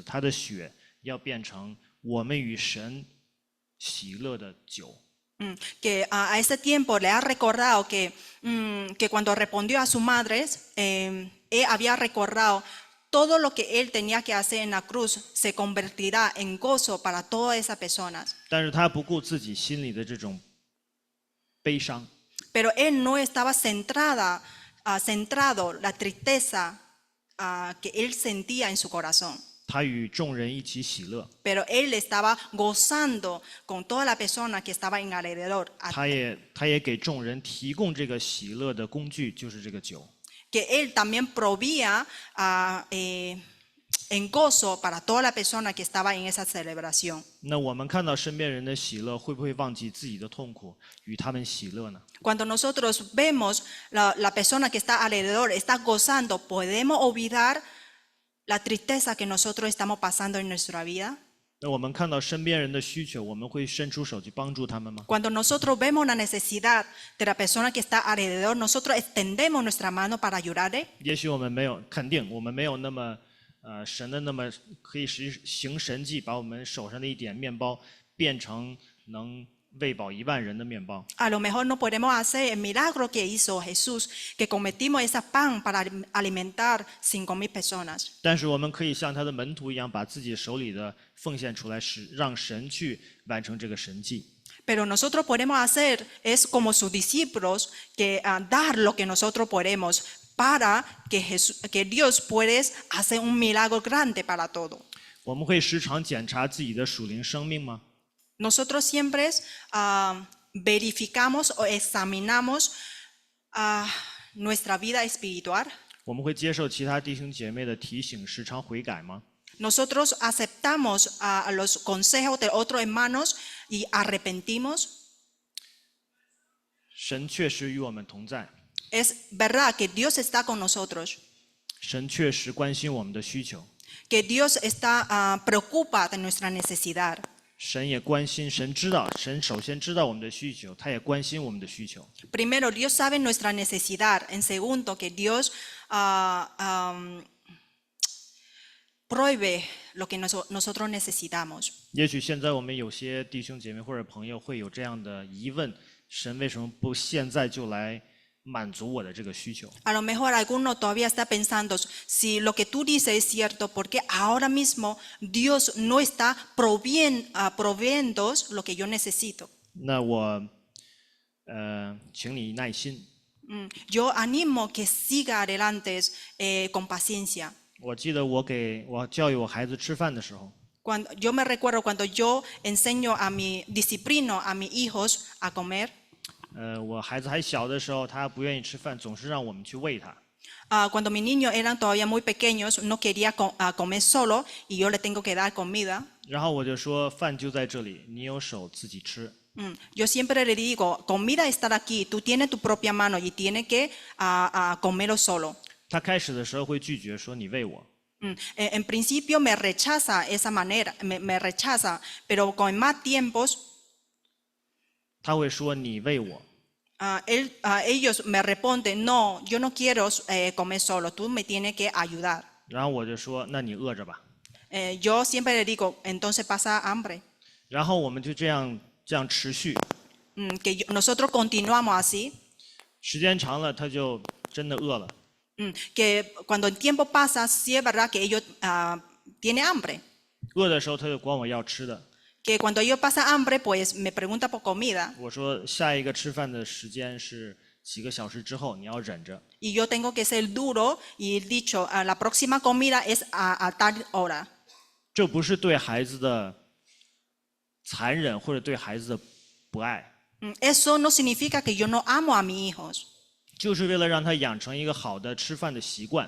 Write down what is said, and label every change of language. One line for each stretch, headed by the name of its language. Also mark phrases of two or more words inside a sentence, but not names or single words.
Chinese: 他的血要变成我们与神喜乐的酒。
Spanish: Que a ese tiempo le ha recordado que cuando respondió a su madre, él había recordado todo lo que él tenía que hacer en la cruz se convertirá en gozo para todas esas personas.
Chinese: 但是他不顾自己心里的这种悲伤，
Spanish: Pero él no estaba centrado la tristeza que él sentía en su corazón.
Chinese: 他与众人一起喜乐，
Spanish: Pero él estaba gozando con toda la persona que estaba en alrededor.
Chinese: 他也给众人提供这个喜乐的工具，就是这个酒。
Spanish: Que él también proveía en gozo para toda la persona que estaba en esa celebración.
Chinese: 那我们看到身边人的喜乐，会不会忘记自己的痛苦，与他们喜乐呢？
Spanish: Cuando nosotros vemos la persona que está alrededor, está gozando, ¿podemos olvidar la tristeza que nosotros estamos pasando en nuestra vida?
Chinese: 那我们看到身边人的需求，我们会伸出手去帮助他们吗？
Spanish: Cuando nosotros vemos la necesidad de la persona que está alrededor, nosotros extendemos nuestra mano para ayudarle.
Chinese: 也许我们没有，肯定我们没有那么，神的那么可以行神迹，把我们手上的一点面包变成能喂饱1万人的面包。
Spanish: A lo mejor no podemos hacer el milagro que hizo Jesús, que convertimos ese pan para alimentar 5,000 personas.
Chinese: 但是我们可以像他的门徒一样，把自己手里的奉献出来，让神去完成这个神迹。
Spanish: Pero nosotros podemos hacer es como sus discípulos, que dar lo que nosotros podemos para que Dios pueda hacer un milagro grande para todo.
Chinese: 我们会时常检查自己的属灵生命吗？
Spanish: Nosotros siempre verificamos o examinamos nuestra vida espiritual.
Chinese: 我们会接受其他弟兄姐妹的提醒，时常悔改吗？
Spanish: Nosotros aceptamos los consejos de otros hermanos y arrepentimos.
Chinese: 神确实与我们同在，
Spanish: Es verdad que Dios está con nosotros,
Chinese: 神确实关心我们的需求，
Spanish: que Dios está preocupa de nuestra necesidad.
Chinese: 神也关心，神知道，神首先知道我们的需求，他也关心我们的需求。
Spanish: Primero, Dios sabe nuestra necesidad. En segundo, que Dios provee lo que nosotros necesitamos.
Chinese: 也许现在我们有些弟兄姐妹或者朋友会有这样的疑问：神为什么不现在就来满足我的这个需求？
Spanish: A lo mejor alguno todavía está pensando, si lo que tú dices es cierto, porque ahora mismo Dios no está proveyendo lo que yo necesito.
Chinese: 那我，请你耐心。
Spanish: Yo animo que siga adelante con paciencia.
Chinese: 我记得我教育我孩子吃饭的时候，
Spanish: Yo me recuerdo cuando yo enseño disciplino a mis hijos a comer.
Chinese: 我孩子还小的时候，他不愿意吃饭，总是让我们去喂他。
Spanish: Cuando mis niños eran todavía muy pequeños, no quería comer solo y yo le tengo que dar comida.
Chinese: 然后我就说，饭就在这里，你有手自己吃。
Spanish: Yo siempre le digo, comida está aquí, tú tienes tu propia mano y tienes que comerlo solo.
Chinese: 他开始的时候会拒绝，说你喂我。
Spanish: En principio me rechaza esa manera, me rechaza, pero con más tiempos
Chinese: 他会说你喂我，
Spanish: ellos me responden, no, yo no quiero comer solo, tú me tienes que ayudar.
Chinese: 然后我就说那你饿着吧，
Spanish: Yo siempre le digo, entonces pasa hambre.
Chinese: 然后我们就这样持续，
Spanish: Nosotros continuamos así,
Chinese: 时间长了他就真的饿了，
Spanish: que cuando el tiempo pasa, sí es verdad que ellos tienen hambre.
Chinese: 饿的时候他就管我要吃的，
Spanish: Que cuando ellos pasan hambre, pues me preguntan por comida.
Chinese: 我说下一个吃饭的时间是几个小时之后，你要忍着。
Spanish: Y yo tengo que ser duro y dicho, la próxima comida es a tal hora.
Chinese: 这不是对孩子的残忍或者对孩子的不爱，
Spanish: Eso no significa que yo no amo a mis hijos,
Chinese: 就是为了让他养成一个好的吃饭的习惯。